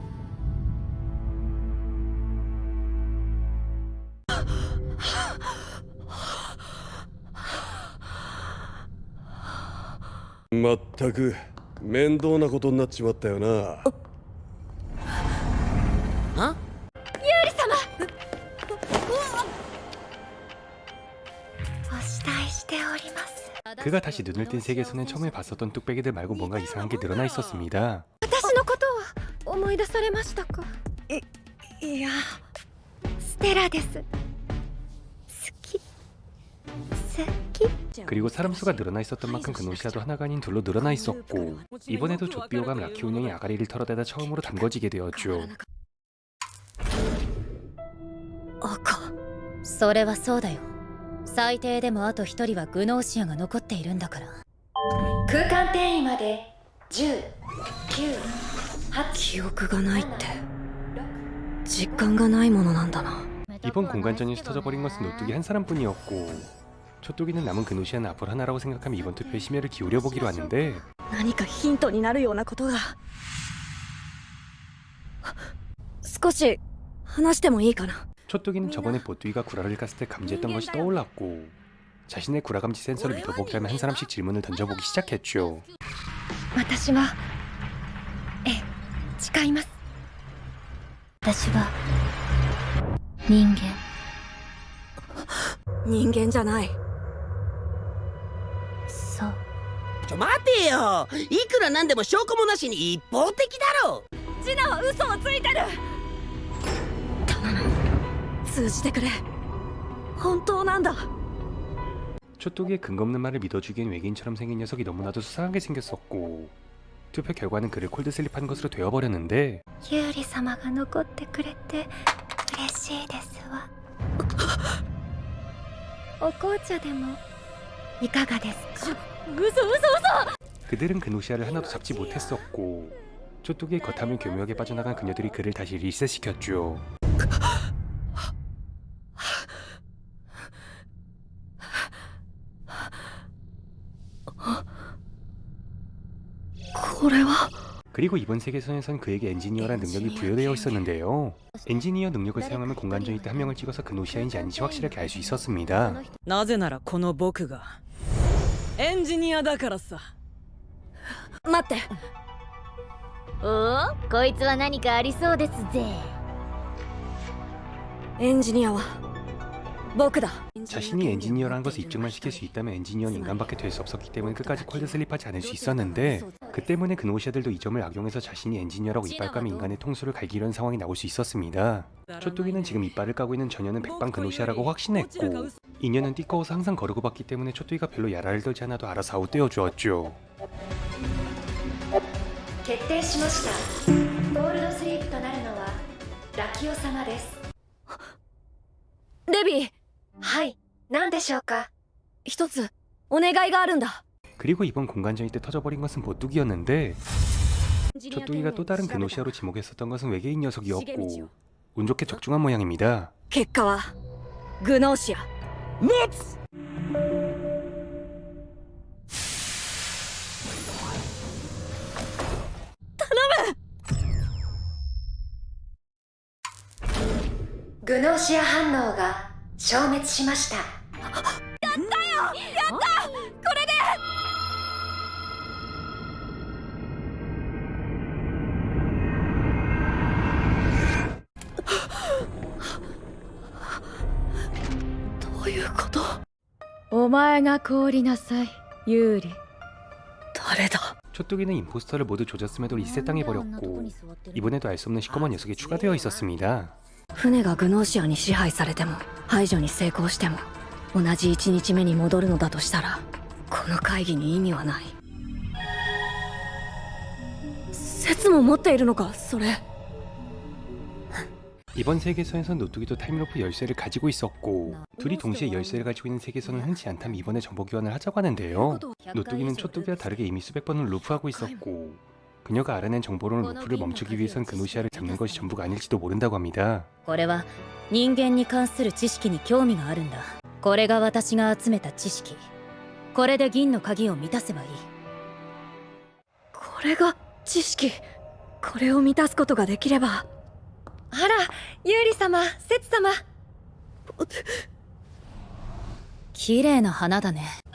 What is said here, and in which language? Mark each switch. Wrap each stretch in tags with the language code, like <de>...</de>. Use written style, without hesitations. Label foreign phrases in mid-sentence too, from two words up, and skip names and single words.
<ja>まったく面倒なことになっちまったよな。ユーリ様。お慕いしております。</ja> <ko>그가 다시 눈을 뜬 세계에서는 처음에 봤었던 뚝배기들 말고 뭔가 이상한 게 늘어나 있었습니다.</ko> <ja>私のことを思い出されましたか。いや、ステラです。好き。好き。</ja> <ko>그리고 사람 수가 늘어나 있었던 만큼 그노시아도 하나가 아닌 둘로 늘어나 있었고 이번에도 조비오감 라키오 운영이 아가리를 털어대다 처음으로 담궈지게 되었죠.</ko> <ja>赤。それはそうだよ。最低でもあと一人はグノーシアが残っているんだから。空間転移まで10、9、8。記憶がないって実感がないものなんだな。</ja> <ko>이번 공간전에서 터져버린 것은 노뚜기 한 사람뿐이었고 초뚜기는 남은 그노시아는 앞으로 하나라고 생각하며 이번 투표에 심혈을 기울여보기로 하는데</ko> <ja>何かヒントになるようなことが。少し話してもいいかな。</ja> <ko>초뚜기는 저번에 보뚜기가 구라를 깠을 때 감지했던 것이 떠올랐고 자신의 구라 감지 센서를 믿어보기라며 한 사람씩 질문을 던져보기 시작했죠.</ko> <ja>私は誓います。私は人間。人間じゃない。そう。待てよ、いくらなんでも証拠もなしに一方的だろ。ジナは嘘をついてる。頼む、通じてくれ。本当なんだ。</ja> <ko>초뚜기의 근거 없는 말을 믿어주기엔 외계인처럼 생긴 녀석이 너무나도 수상하게 생겼었고 투표 결과는 그를 콜드슬립한 것으로 되어버렸는데</ko> <ja>ユーリ様が残ってくれて嬉しいですわ。お紅茶でもいかがですか。</ja> <ko>그들은 그노시아를 하나도 잡지 못했었고 초뚜기의 겉함을 교묘하게 빠져나간 그녀들이 그를 다시 리셋시켰죠. 그리고 이번 세계선에선 그에게 엔지니어란 능력이 부여되어 있었는데요. 엔지니어 능력을 사용하면 공간전이 때 한 명을 찍어서 그노시아인지 아닌지 확실하게 알 수 있었습니다.</ko> <ja>なぜならこの僕がエンジニアだからさ。待って。おお、こいつは何かありそうですぜ。エンジニアは僕だ。</ja> <ko>자신이 엔지니어라는 것을 입증만 시킬 수 있다면 엔지니어는 인간밖에 될 수 없었기 때문에 끝까지 콜드슬립하지 않을 수 있었는데, 그 때문에 그노시아들도 이 점을 악용해서 자신이 엔지니어라고 이빨 까면 인간의 통수를 갈기려는 상황이 나올 수 있었습니다. 초뚜기는 지금 이빨을 까고 있는 전혀는 백방 그노시아라고 확신했고, 인연은 띠꺼워서 항상 거르고 봤기 때문에 초뚜기가 별로 야라를 들지 않아도 알아서 아웃되어 주었죠.</ko> <ja>決定しました。ゴールドスリープとなるのはラキオ様です。レビー、はい、何でしょうか。一つお願いがあるんだ。</ja> <ko>그리고 이번 공간전이 때 터져버린 것은 보뚜기였는데, 초뚜기가 또 다른 그노시아로 지목했었던 것은 외계인 녀석이었고 운 좋게 적중한 모양입니다.</ko> <ja>結果はグノーシア。グノーシア反応が消滅しました。どういうこと？お前が凍りなさい、ユーリ。誰だ？</ja> <ko>초뚜기는 임포스터를 모두 조졌음에도 리셋당해버렸고 이번에도 알 수 없는 시커먼 녀석이 추가되어 있었습니다.</ko> <ja>船がグノーシアに支配されても排除に成功しても同じ1日目に戻るのだとしたらこの会議に意味はない。説も持っているのかそれ。</ja> <ko>이번 세계선에선 노뚜기도 타임로프 열쇠를 가지고 있었고 둘이 동시에 열쇠를 가지고 있는 세계선은 흔치 않다면 이번에 정보 교환을 하자고 하는데요. 노뚜기는 초뚜기와 다르게 이미 수백 번을 루프하고 있었고 그녀가 알아낸 정보로는 루프를 멈추기 위해선 그노시아를 잡는 것이 전부가 아닐지도 모른다고 합니다.</ko> <ja>これは人間に関する知識に興味があるんだ。これが私が集めた知識。これで銀の鍵を満たせばいい。これが知識。これを満たすことができれば。あら、ユーリ様、セツ様。綺麗な花だね。</ja>